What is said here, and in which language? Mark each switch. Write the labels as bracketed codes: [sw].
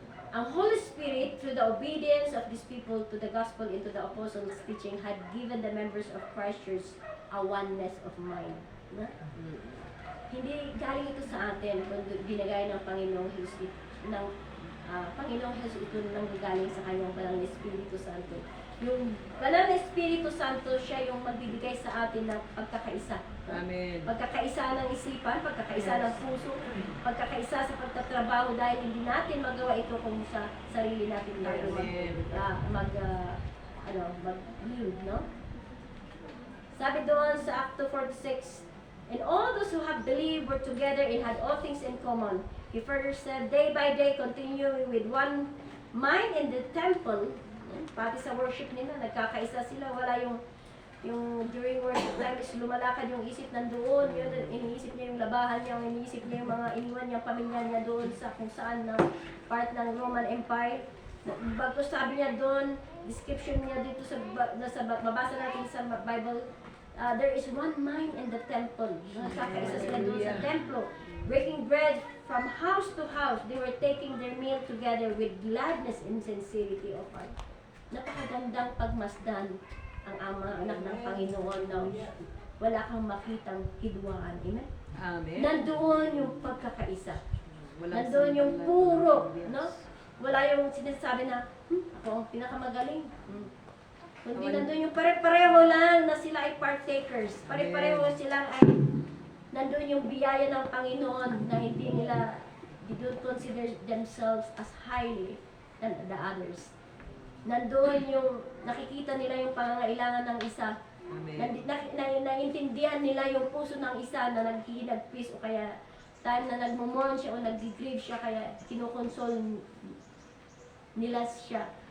[en] Ang Holy Spirit, through the obedience of these people to the gospel and to the apostles' teaching, had given the members of Christ Church a oneness of mind. Na? [tl] Hindi galing ito sa atin, kundi binigay ng Panginoong Jesus, Panginoong Jesus ito nang galing sa kanyang banal na Espiritu Santo. Yung banal na Espiritu Santo, siya yung magbibigay sa atin ng pagkakaisa. Amen. Pagkakaisa ng isipan, pagkakaisa ng puso, pagkakaisa sa pagtatrabaho dahil hindi natin magawa ito kung sa sarili natin tayo mag-yield, no? Sabi doon sa [en] Acts 2:46, and all those who have believed were together and had all things in common. He further said, day by day, continuing with one mind in the temple, [tl] pati sa worship nila, nagkakaisa sila, wala yung [en] during worship time is [tl] lumalakad yung isip nandoon, yun, iniisip niya yung labahan niya, iniisip niya yung mga iniwan niyang pamilya niya doon sa kung saan na part ng Roman Empire. Bago sabi niya doon, description niya dito mabasa natin sa Bible, [en] there is one mind in the temple. [tl] Nagkakaisa sila doon sa templo. [en] Breaking bread from house to house, they were taking their meal together with gladness and sincerity of heart. [tl] Napakagandang pagmasdan ang mga anak ng Panginoon na wala kang makitang hidwaan. Amen? Amen. Nandoon yung pagkakaisa. Walang Nandoon yung sandalan. puro, [en] Yes. no? [tl] Wala yung sinasabi na, ako ang pinakamagaling. Kundi nandoon yung pare-pareho lang na sila ay partakers. Pare-pareho sila ay nandoon yung biyaya ng Panginoon na hindi nila, [en] they don't consider themselves as highly than the others. [tl] Nandoon yung nakikita nila yung pangangailangan ng isa. Amen. Naintindihan nila yung puso ng isa na naghihinagpis o kaya time na nagmumon siya o nag-grieve siya kaya kinukonsol nila siya.